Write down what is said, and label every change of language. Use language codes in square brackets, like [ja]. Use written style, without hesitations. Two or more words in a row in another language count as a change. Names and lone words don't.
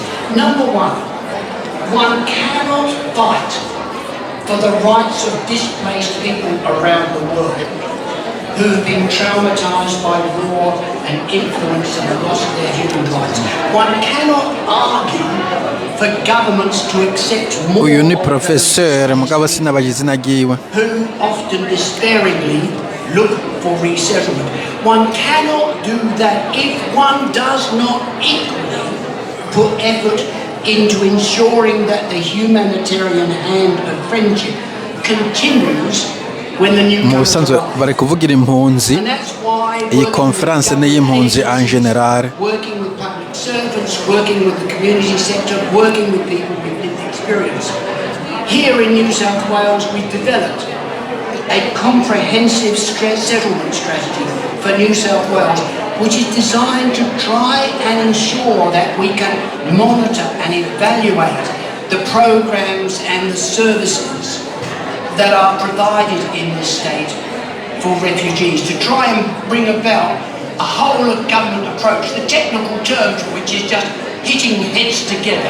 [en] Number 1 cannot fight for the rights of displaced people around the world who have been traumatized by war and influenced and lost their human rights. One cannot argue for governments to accept more [rn] Uyu ni [en] of [rn] professeur mugabo sinabaje izina ryiwe. [en] who often despairingly look for resettlement. One cannot do that if one does not equally put effort into ensuring that the humanitarian hand of friendship continues when the new [rn] Mu busanzwe bari kuvugira impunzi. [en] And that's why [rn] Iyi conference ni y'impunzi [fr] en general. [en] working with public servants, working with the community sector, working with people with lived experience. Here in New South Wales, we've developed a comprehensive settlement strategy for New South Wales, which is designed to try and ensure that we can monitor and evaluate the programs and the services that are provided in this state for refugees, to try and bring about a whole of government approach, the technical term for which is just hitting heads together.